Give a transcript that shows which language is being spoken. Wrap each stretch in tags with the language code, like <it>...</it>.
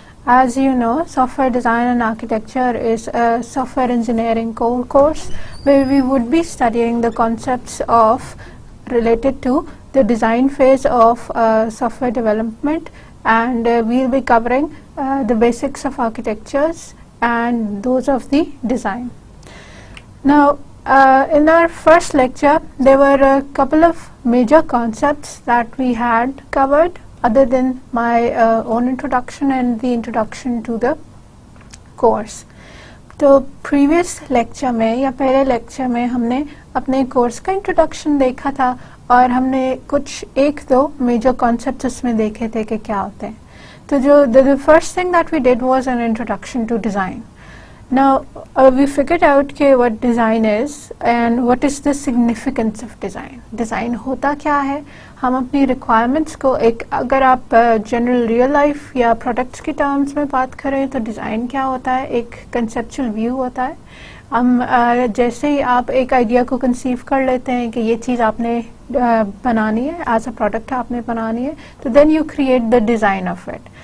<en>As you know, Software Design and Architecture is a software engineering core course where we would be studying the concepts of related to the design phase of software development, and we'll be covering the basics of architectures and those of the design. Now, in our first lecture, there were a couple of major concepts that we had covered other than my own introduction and the introduction to the course.</en> <hi>तो previous lecture में या पहले lecture में हमने अपने course का introduction देखा था और हमने कुछ एक दो major concepts उसमें देखे थे कि क्या होते हैं.</hi> <en>तो जो the first thing that we did was an introduction to design. Now we figured out कि what design is and what is the significance of design.</en> <hi>Design होता क्या है, हम अपनी requirements को एक अगर आप general real life या products की terms में बात करें तो design क्या होता है, एक conceptual view होता है. हम जैसे ही आप एक आइडिया को कंसीव कर लेते हैं कि ये चीज़ आपने बनानी है,</hi> <en>as a product</en> <hi>आपने बनानी है, तो</hi> <en>Then you create the design of it.</en>